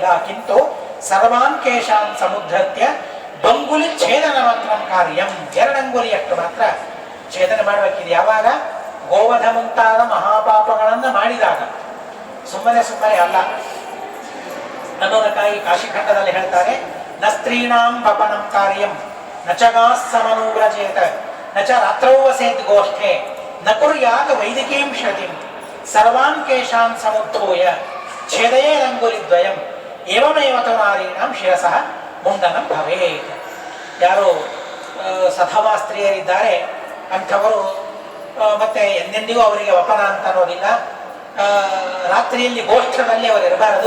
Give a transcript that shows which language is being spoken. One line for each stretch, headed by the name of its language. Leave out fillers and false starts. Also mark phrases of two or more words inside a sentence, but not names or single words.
Sanskrit: ಕಿಂತು ಸರ್ವಾನ್ ಕೇಶಾನ್ ಸಮುದ್ರತ್ಯ ಬಂಗುಲಿ ಛೇದನ ಮಾತ್ರ ಕಾರ್ಯಂ,
Kannada: ಎರಡಂಗುಲಿಯಷ್ಟು ಮಾತ್ರ ಛೇದನ ಮಾಡಬೇಕಿದೆ. ಯಾವಾಗ? ಗೋವಧ ಮುಂತಾದ ಮಹಾಪಾಪಗಳನ್ನು ಮಾಡಿದಾಗ, ಸುಮ್ಮನೆ ಅಲ್ಲ ಅನ್ನೋದಕ್ಕಾಗಿ ಕಾಶಿಖಂಡದಲ್ಲಿ ಹೇಳ್ತಾರೆ,
Sanskrit: ನ ಸ್ತ್ರೀಣಾಂ ವಪನಂ ಕಾರ್ಯಂ ನ ಚ ಗಾಸ್ಸಮನುವ್ರಜೇತ ನ ಚ ರಾತ್ರೌ ವಸೇತ್ ಗೋಷ್ಠೆ ನ ಕುರ್ಯಾತ್ ವೈದಿಕೀಂ ಶ್ರುತಿಂ ಸರ್ವಾನ್ ಕೇಶಾನ್ ಸಮುದ್ಧೂಯ ಛೇದಯೇರಂಗುಲಿದ್ವಯಂ ಏವಮೇವ ತು ನಾರೀಣಾಂ ಶಿರಸಃ ಮುಂಡನಂ ಭವೇತ್.
Kannada: ಯಾರು ಸಧವಾ ಸ್ತ್ರೀಯರಿದ್ದಾರೆ ಅಂಥವರು ಮತ್ತೆ ಎಂದೆಂದಿಗೂ ಅವರಿಗೆ ವಪನ ಅಂತ ಅನ್ನೋದಿಲ್ಲ. ರಾತ್ರಿಯಲ್ಲಿ ಗೋಷ್ಠದಲ್ಲಿ ಅವರು ಇರಬಾರದು.